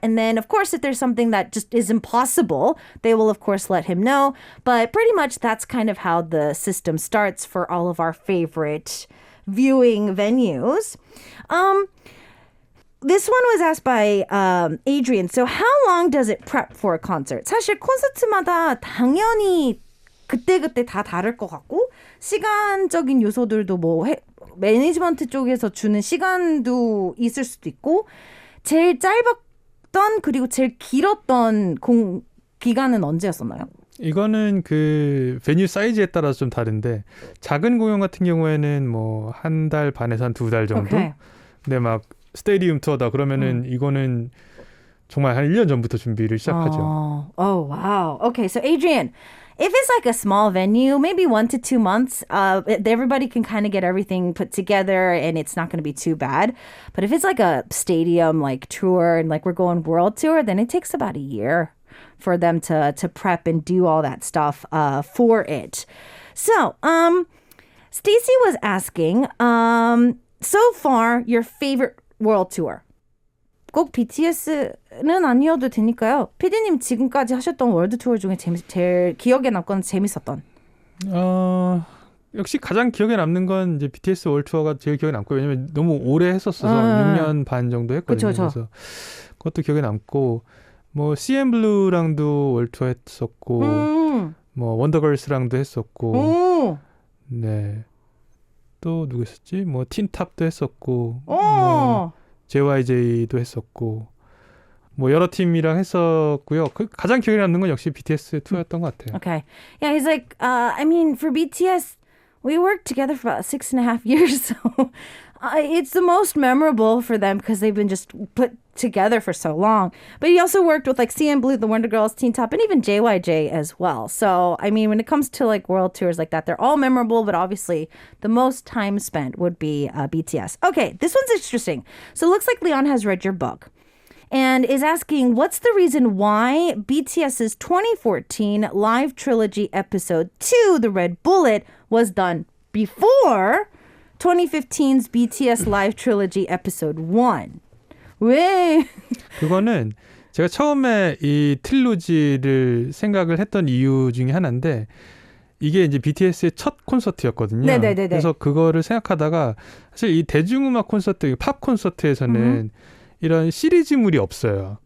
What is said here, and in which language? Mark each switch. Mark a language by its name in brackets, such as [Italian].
[English] And then, of course, if there's something that just is impossible, they will, of course, let him know. But pretty much that's kind of how the system starts for all of our favorite viewing venues. This one was asked by Adrian. So how long does it prep for a concert? [Korean] 사실 콘서트마다 당연히 그때그때 다 다를 것 같고 시간적인 요소들도 뭐 매니지먼트 쪽에서 주는 시간도 있을 수도 있고 제일 짧았던 그리고 제일 길었던 기간은 언제였었나요? 이거는 그 베뉴 사이즈에 따라서 좀 다른데 작은 공연 같은 경우에는 뭐 한 달 반에서 한 2달 정도. [English] Okay. [Korean] 근데 막 스테디움 투어다 그러면은 이거는 정말 한 1년 전부터 준비를 시작하죠. [English] Oh, wow. Okay, so Adrian, if it's like a small venue, maybe 1 to 2 months, everybody can kind of get everything put together and it's not going to be too bad. But if it's like a stadium like tour and like we're going world tour, then it takes about a year for them to prep and do all that stuff for it. So, Stacy was asking, so far, your favorite world tour. [Korean] 꼭 BTS는 아니어도 되니까요. PD님 지금까지 하셨던 월드 투어 중에 제일 기억에 남거나 재밌었던. 역시 가장 기억에 남는 건 이제 BTS 월드 투어가 제일 기억에 남고 왜냐면 너무 오래 했었어서 6년 반 정도 했거든요. 그쵸. 그래서 그것도 기억에 남고 뭐 CNBLU랑도 월드 투어 했었고 뭐 원더걸스랑도 했었고 네. 또 누구 있었지? 뭐 틴탑도 했었고 뭐 JYJ도 했었고 뭐 여러 팀이랑 했었고요. 가장 기억에 남는 건 역시 BTS 투어였던 것 같아요. [English] Okay. Yeah, he's like, I mean, for BTS, we worked together for about 6.5 years, so it's the most memorable for them because they've been just put together for so long. But he also worked with like CNBLUE, the Wonder Girls, Teen Top, and even JYJ as well. So, I mean, when it comes to like world tours like that, they're all memorable, but obviously the most time spent would be BTS. Okay, this one's interesting. So it looks like Leon has read your book and is asking, what's the reason why BTS's 2014 live trilogy episode 2, The Red Bullet, was done before 2015's BTS live trilogy episode 1? [Korean] 왜? 그거는 제가 처음에 이 트릴로지를 생각을 했던 이유 중에 하나인데 이게 이제 BTS의 첫 콘서트였거든요. 네네네네. 그래서 그거를 생각하다가 사실 이 대중음악 콘서트, 팝 콘서트에서는 이런 시리즈물이 없어요.